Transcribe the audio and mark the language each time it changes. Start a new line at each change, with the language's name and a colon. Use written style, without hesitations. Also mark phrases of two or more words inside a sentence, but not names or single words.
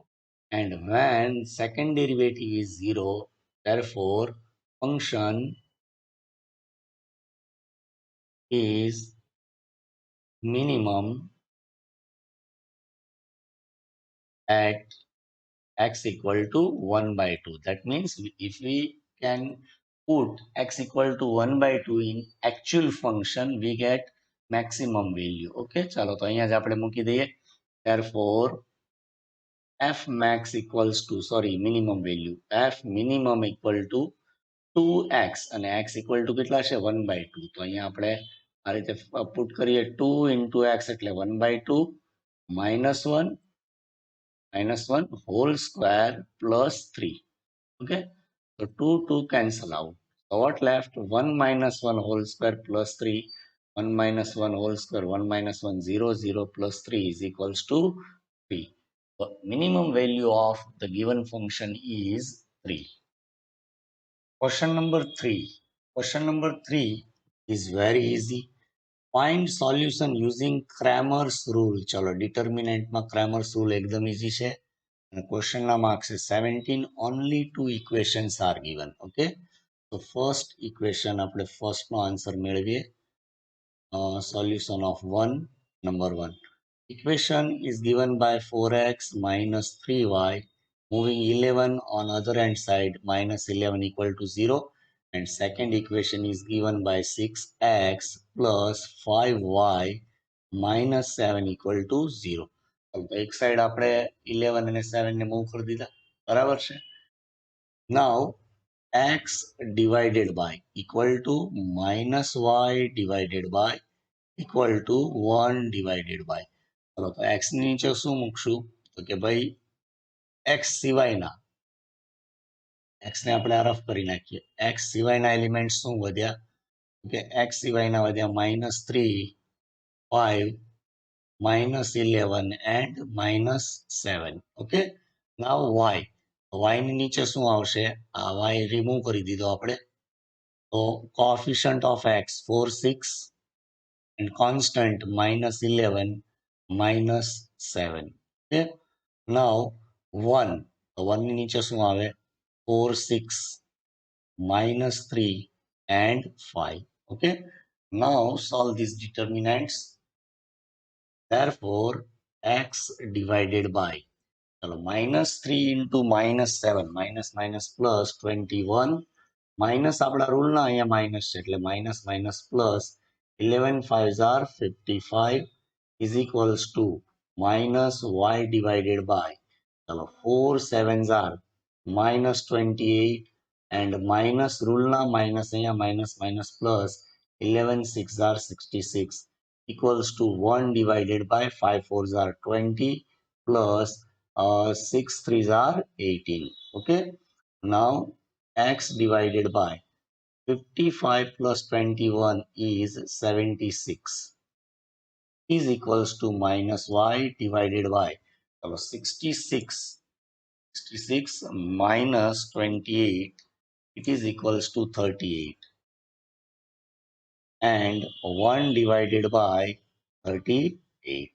English: And when second derivative is 0, therefore function is minimum at x equal to 1 by 2. That means if we can put x equal to 1 by 2 in actual function, we get maximum value.
Gujarati: Okay, ચાલો તો અહીંયા જ આપણે મૂકી દઈએ.
English: Therefore f max equals to, sorry, minimum value, f minimum equal to 2x અને x equal to
Gujarati: કેટલા છે?
English: 1 by 2.
Gujarati: તો અહીંયા આપણે આ રીતે પુટ કરીએ
English: 2 into x
Gujarati: એટલે
English: 1 by 2 minus 1 whole square plus 3. Okay, so 2 cancel out. So what left? 1 minus 1 whole square plus 3. 1 minus 1 whole square, 1 minus 1, 0, 0 plus 3 is equals to 3. The minimum value of the given function is 3. Question number 3. Question number 3 is very easy. Find solution using Cramer's rule.
Gujarati: ચલો ડિટર્મિનન્ટમાં Cramer's rule એકદમ easy છે.
English: And question marks is 17. Only two equations are given. Okay, so first equation
Gujarati: આપણે first નો answer મેળવીએ.
English: Solution of 1, number 1. Equation is given by 4x minus 3y, moving 11 on other hand side, minus 11 equal to 0. And second equation is given by 6x plus 5y minus 7 equal to 0.
Gujarati: એક સાઈડ આપણે 11 અને 7 ને મૂવ કરી દીધા, બરાબર છે.
English: Now x divided by equal to minus y divided by equal to 1 divided by.
Gujarati: ચલો તો x ની નીચે શું મૂકશું? તો કે ભાઈ x સિવાયના, x ને આપણે રફ કરી નાખીએ. x સિવાયના એલિમેન્ટ શું વધ્યા? કે x સિવાયના વધ્યા -3, 5, -11 and -7.
English: Okay, now y.
Gujarati: y ની નીચે શું આવશે? આ y રિમૂવ કરી દીધો આપણે.
English: So coefficient of x 4, 6 and constant minus 11 minus 7. Okay. Now 1.
Gujarati: તો 1 ની નીચે શું આવે?
English: 4, 6 minus 3 and 5. Okay. Now solve these determinants. Therefore, x divided by चलो -3 into -7 minus minus plus 21 minus
Gujarati: આપણા રૂલના અહીંયા
English: minus
Gujarati: છે એટલે
English: minus minus plus 11 5s are 55 is equals to minus y divided by चलो 4 7s are minus 28 and minus રૂલના minus અહીંયા minus minus plus 11 6 are 66 equals to 1 divided by 5 4s are 20 plus 6 3s are 18. Okay. Now x divided by 55 plus 21 is 76 is equals to minus y divided by 66 minus 28 it is equals to 38 and 1 divided by 38.